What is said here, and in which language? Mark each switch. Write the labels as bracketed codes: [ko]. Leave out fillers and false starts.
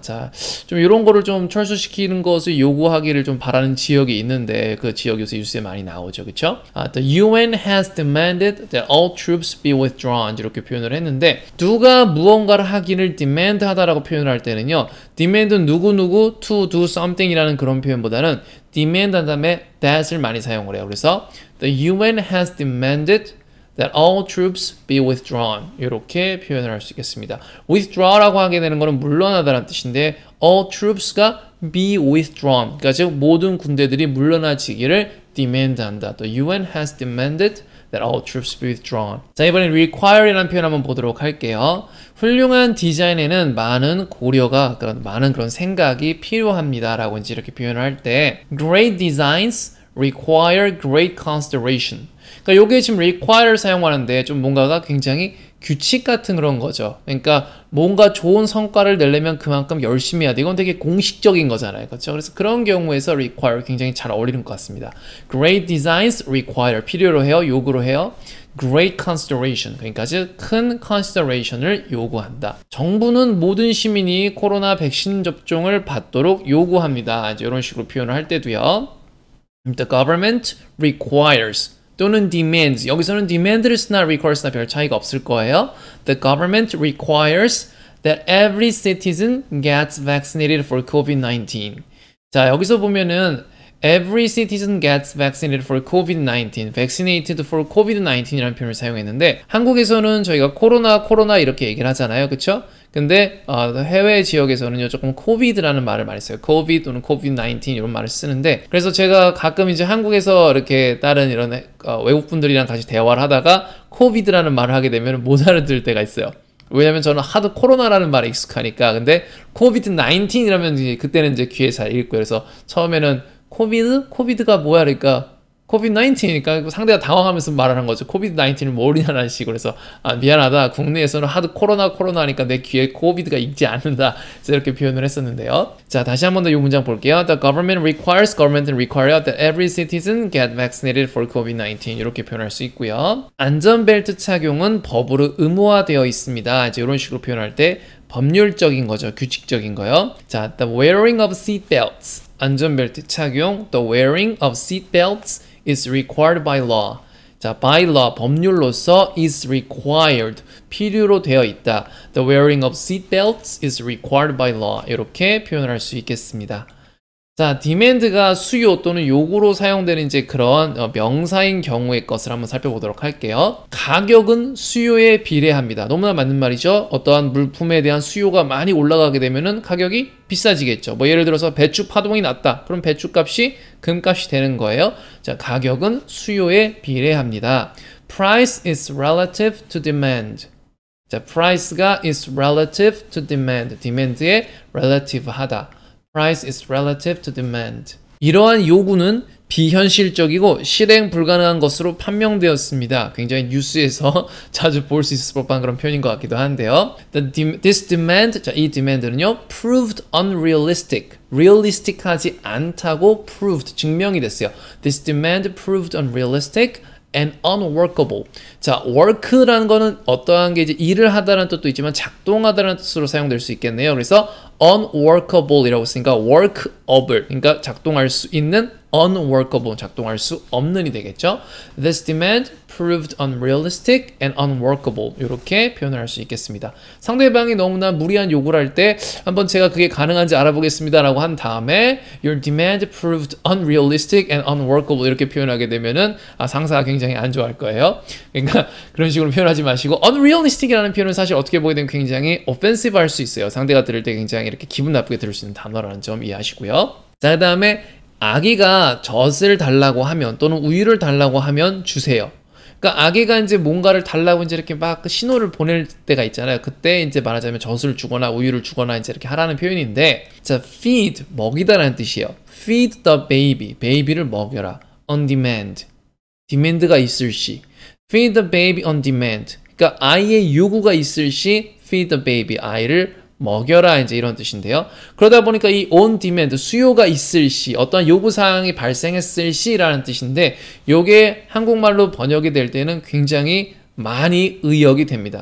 [ko] 자, 좀 이런 거를 좀 철수시키는 것을 요구하기를 좀 바라는 지역이 있는데, 그 지역 요새 뉴스에 많이 나오죠. 그쵸? [en] The UN has demanded that all troops be withdrawn [ko] 이렇게 표현을 했는데, 누가 무언가를 하기를 demand 하다라고 표현을 할 때는요, demand는 누구누구 to do something 이라는 그런 표현보다는 demand 한 다음에 that을 많이 사용을 해요. [en] 그래서 the UN has demanded that all troops be withdrawn [ko] 이렇게 표현을 할 수 있겠습니다. withdraw라고 하게 되는 거는 물러나다라는 뜻인데, all troops가 be withdrawn, 그러니까 즉 모든 군대들이 물러나지기를 demand 한다. [en] The UN has demanded that all troops be withdrawn. [ko] 자, 이번엔 require이라는 표현 한번 보도록 할게요. 훌륭한 디자인에는 많은 고려가, 많은 그런 생각이 필요합니다 라고 이제 이렇게 표현을 할 때, [en] great designs require great consideration. [ko] 그러니까 요게 지금 require를 사용하는데 좀 뭔가가 굉장히 규칙 같은 그런 거죠. 그러니까 뭔가 좋은 성과를 내려면 그만큼 열심히 해야 돼. 이건 되게 공식적인 거잖아요. 그렇죠? 그래서 그런 경우에서 require 굉장히 잘 어울리는 것 같습니다. [en] Great designs require, [ko] 필요로 해요, 요구로 해요. great consideration, 그러니까 아주 큰 consideration을 요구한다. 정부는 모든 시민이 코로나 백신 접종을 받도록 요구합니다. 이제 이런 식으로 표현을 할 때도요. [en] The government requires [ko] 또는 demands, 여기서는 demand를 쓰나 requires나 별 차이가 없을 거예요. [en] The government requires that every citizen gets vaccinated for COVID-19. [ko] 자, 여기서 보면은 every citizen gets vaccinated for COVID-19, vaccinated for COVID-19이라는 표현을 사용했는데 한국에서는 저희가 코로나 이렇게 얘기를 하잖아요. 그쵸? 근데 해외 지역에서는요 조금 COVID라는 말을 많이 써요. COVID 또는 COVID-19 이런 말을 쓰는데 그래서 제가 가끔 이제 한국에서 이렇게 다른 이런 외국 분들이랑 같이 대화를 하다가 COVID라는 말을 하게 되면 못 알아들을 때가 있어요. 왜냐면 저는 하도 코로나라는 말에 익숙하니까. 근데 COVID-19이라면 이제 그때는 이제 귀에 잘 읽고 그래서 처음에는 코비드가 뭐야? 그러니까 COVID-19이니까 상대가 당황하면서 말하는 거죠. COVID-19을 모르냐는 식으로. 그래서 미안하다. 국내에서는 하도 코로나 하니까 내 귀에 코비드가 익지 않는다. 그래서 이렇게 표현을 했었는데요. 자, 다시 한 번 더 이 문장 볼게요. [en] The government require that every citizen get vaccinated for COVID-19. [ko] 이렇게 표현할 수 있고요. 안전벨트 착용은 법으로 의무화되어 있습니다. 이제 이런 식으로 표현할 때 법률적인 거죠. 규칙적인 거요. [en] 자, the wearing of seatbelts. [ko] 안전벨트 착용, [en] the wearing of seatbelts is required by law. [ko] 자, by law, 법률로서 is required, 필요로 되어 있다. [en] The wearing of seatbelts is required by law. [ko] 이렇게 표현을 할 수 있겠습니다. 자, demand가 수요 또는 요구로 사용되는 이제 그런 명사인 경우의 것을 한번 살펴보도록 할게요. 가격은 수요에 비례합니다. 너무나 맞는 말이죠. 어떠한 물품에 대한 수요가 많이 올라가게 되면은 가격이 비싸지겠죠. 뭐 예를 들어서 배추 파동이 났다. 그럼 배추 값이 금값이 되는 거예요. 자, 가격은 수요에 비례합니다. [en] Price is relative to demand. 자, price가 is relative to demand. [ko] demand에 relative 하다. [en] Price is relative to demand. [ko] 이러한 요구는 비현실적이고 실행 불가능한 것으로 판명되었습니다. 굉장히 뉴스에서 자주 볼 수 있을 법한 그런 표현인 것 같기도 한데요. [en] This demand, 자, 이 demand는요, proved unrealistic. [ko] realistic하지 않다고 proved, 증명이 됐어요. [en] This demand proved unrealistic and unworkable. [ko] 자, work라는 거는 어떠한 게 이제 일을 하다라는 뜻도 있지만 작동하다라는 뜻으로 사용될 수 있겠네요. 그래서 unworkable이라고 쓰니까 workable, 그러니까 작동할 수 있는 unworkable, 작동할 수 없는이 되겠죠. [en] This demand proved unrealistic and unworkable. [ko] 이렇게 표현을 할 수 있겠습니다. 상대방이 너무나 무리한 요구를 할 때 한번 제가 그게 가능한지 알아보겠습니다 라고 한 다음에 [en] Your demand proved unrealistic and unworkable [ko] 이렇게 표현하게 되면은 상사가 굉장히 안 좋아할 거예요. 그러니까 그런 식으로 표현하지 마시고 unrealistic이라는 표현은 사실 어떻게 보게 되면 굉장히 offensive 할 수 있어요. 상대가 들을 때 굉장히 이렇게 기분 나쁘게 들을 수 있는 단어라는 점 이해하시고요. 자, 그 다음에 아기가 젖을 달라고 하면 또는 우유를 달라고 하면 주세요. 그러니까 아기가 이제 뭔가를 달라고 이제 이렇게 막 신호를 보낼 때가 있잖아요. 그때 이제 말하자면 젖을 주거나 우유를 주거나 이제 이렇게 하라는 표현인데, 자, feed 먹이다라는 뜻이에요. [en] feed the baby, [ko] 베이비를 먹여라. on demand, demand가 있을 시. [en] feed the baby on demand. [ko] 그러니까 아이의 요구가 있을 시 [en] feed the baby, [ko] 아이를 먹여라, 이제 이런 뜻인데요. 그러다 보니까 이 on demand, 수요가 있을 시, 어떤 요구사항이 발생했을 시라는 뜻인데, 요게 한국말로 번역이 될 때는 굉장히 많이 의역이 됩니다.